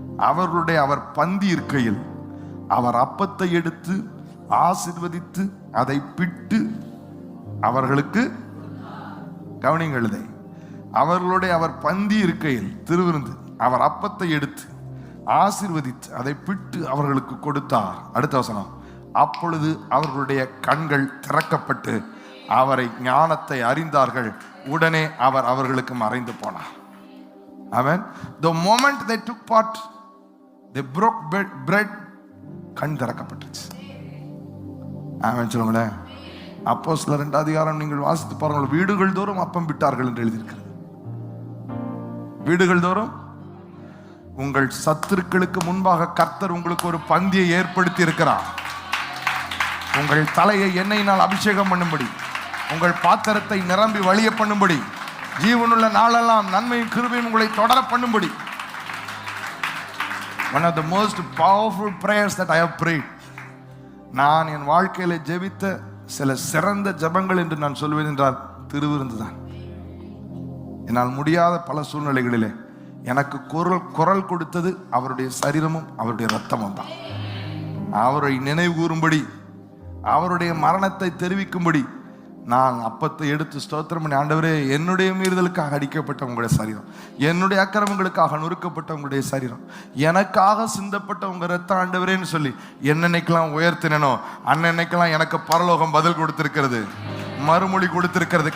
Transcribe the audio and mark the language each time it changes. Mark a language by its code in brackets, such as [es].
[ta] அவர்களுடைய அவர் பந்தி இருக்கையில் அவர் அப்பத்தை எடுத்து ஆசீர்வதித்து அதை பிட்டு அவர்களுக்கு, கவனிங்கள் இதை, அவர்களுடைய அவர் பந்தி இருக்கையில், திருவிருந்து, அவர் அப்பத்தை எடுத்து ஆசீர்வதித்து அதை பிட்டு அவர்களுக்கு கொடுத்தார். அடுத்த வசனம், அப்பொழுது அவர்களுடைய கண்கள் திறக்கப்பட்டு அவரை ஞானத்தை அறிந்தார்கள். உடனே அவர் அவர்களுக்கு மறைந்து போனார். [en] Amen. The moment they took part, they broke bread. [ta] கண் திறக்கப்பட்டுச்சு. ஆமென் சொல்லுங்களேன். அப்போஸ்தலர் 2 அதிகாரம் நீங்கள் வாசித்து பாருங்கள். வீடுகள் தோறும் அப்பம் விட்டார்கள் என்று எழுதியிருக்கிறது. வீடுகள் தோறும். உங்கள் சத்துருக்களுக்கு முன்பாக கர்த்தர் உங்களுக்கு ஒரு பந்தியை ஏற்படுத்தி இருக்கிறார். உங்கள் தலையை எண்ணெயினால் அபிஷேகம் பண்ணும்படி, உங்கள் பாத்திரத்தை நிரம்பி வழிய பண்ணும்படி, ஜீவனுள்ள நாளெல்லாம் நன்மையும் கிருபையும் உங்களை தொடர பண்ணும்படி. [en] One of the most powerful prayers that I have prayed. [ta] நான் என் வாழ்க்கையில ஜெபித்த சில சிறந்த ஜெபங்கள் என்று நான் சொல்வேன் என்றால் திருவிருந்து தான். என்னால் முடியாத பல சூழ்நிலைகளிலே எனக்கு குரல் கொடுத்தது அவருடைய சரீரமும் அவருடைய இரத்தமும் தான். அவரை நினைவு கூறும்படி, அவருடைய மரணத்தை தெரிவிக்கும்படி நான் அப்பத்தை எடுத்து ஸ்தோத்திரம் பண்ணி, ஆண்டவரே, என்னுடைய மீறுதலுக்காக அடிக்கப்பட்ட உங்களுடைய சரீரம், என்னுடைய அக்கிரமங்களுக்காக நொறுக்கப்பட்ட உங்களுடைய சரீரம், எனக்காக சிந்தப்பட்ட உங்க ரத்தம் ஆண்டவரேன்னு சொல்லி என்னன்னைக்கெல்லாம் உயர்த்தினோ அன்னன்னைக்கெல்லாம் எனக்கு பரலோகம் பதில் கொடுத்திருக்கிறது, மறுமொழி கொடுத்திருக்கிறது.